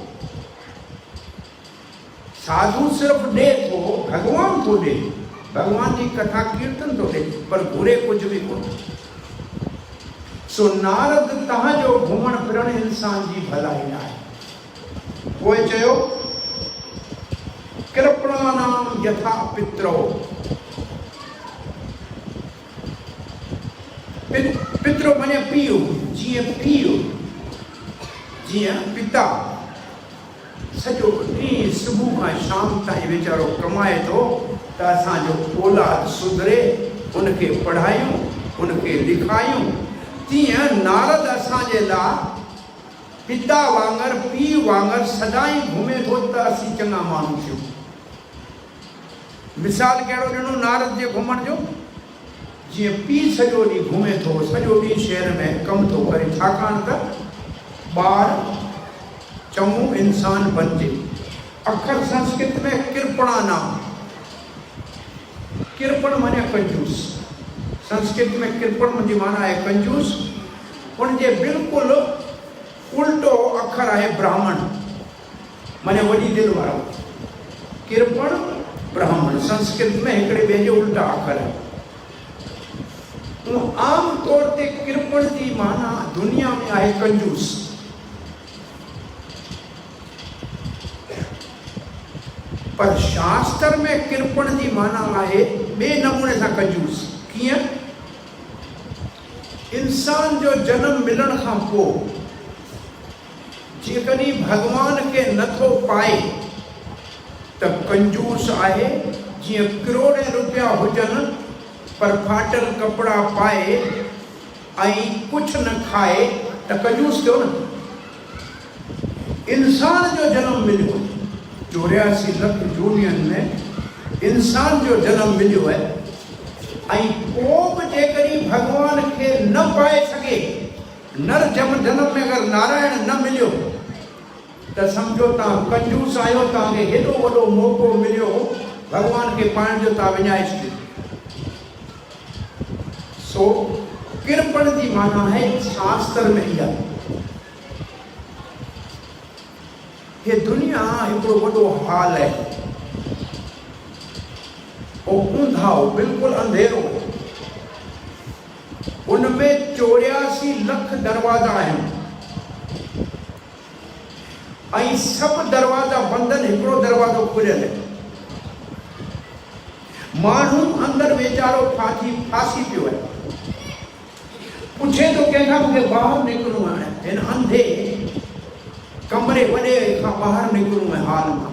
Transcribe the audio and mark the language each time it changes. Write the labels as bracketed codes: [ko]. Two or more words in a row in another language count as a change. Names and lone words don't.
[sd] साधू सिर्फ़ु ॾे थो, भॻवान थो ॾे, भगवान जी कथा कीर्तन तो ॾे, पर घुरे कुछ भी कोन। सो नारद तव्हांजो घुमण फिरण इंसान जी भलाई लाइ। पोइ चयो [sa] कृपणानाम यथा पित्रो। [sd] पित्रो माने पीउ, जीअं पीउ, जीअं पिता सॼो ॾींहुं सुबुह खां शाम ताईं वीचारो कमाए थो त असांजो औलाद सुधरे, उनखे पढ़ायूं, उनखे लिखायूं। तीअं नारद असांजे लाइ पिता वांगुरु, पीउ वांगुरु सदाई घुमे थो त असीं चङा माण्हू थियूं। मिसाल कहिड़ो ॾिनो नारद जे घुमण जो? जीअं पीउ सॼो ॾींहुं घुमे थो, सॼो ॾींहुं शहर में कमु थो करे, छाकाणि त ॿार चङो इंसान बणिजे। अखर संस्कृत में [sa] कृपणा नाम, [sd] कृपण माने कंजूस। संस्कृत में कृपण जी माना है कंजूस। उनके बिल्कुल उल्टो अखर है ब्राह्मण, माने वॾी दिलि वारो। कृपण ब्राह्मण संस्कृत में हिकिड़े ॿिए जो उल्टा अखर है। आम तौर ते कृपण की माना दुनिया में है कंजूस। पर शास्त्र में कृपण की माना है बे नमूने से कंजूस। किया इंसान जो जन्म मिलण खां पोइ जेकॾहिं भगवान के नथो पाए त कंजूस आहे। जीअं करोड़े रुपया हुजनि पर फाटल कपड़ा पाए ऐं कुछ न खाए त कंजूस थियो न। इंसान जो जन्म मिलियो 84 लाख जूनियन में इंसान जो जन्म मिलियो है ऐं पोइ बि जेकॾहिं भगवान के न पाए सके, नर जन्म में अगर नारायण न मिलियो त समझो तव्हां कंजूस आहियो। तव्हांखे हेॾो वॾो मौक़ो मिलियो भगवान के पाइण जो, तव्हां विञाए छॾियो। सो कृपण की माना है शास्त्र में इहा। ये दुनिया हिकिड़ो वॾो हाल है, ऊंधाओ बिल्कुल अंधेरो। उनमें 84 लाख दरवाजा हैं ऐं सब दरवाजा बंद आहिनि, हिकिड़ो दरवाजो खुलियल है। माण्हू अंदर वेचारो फासी पियो है। पुछे तो कंहिंखां मूंखे ॿाहिरि निकिरणो आहे, हिन अंधे कमरे वॾे खां ॿाहिरि निकिरणो आहे हाल मां।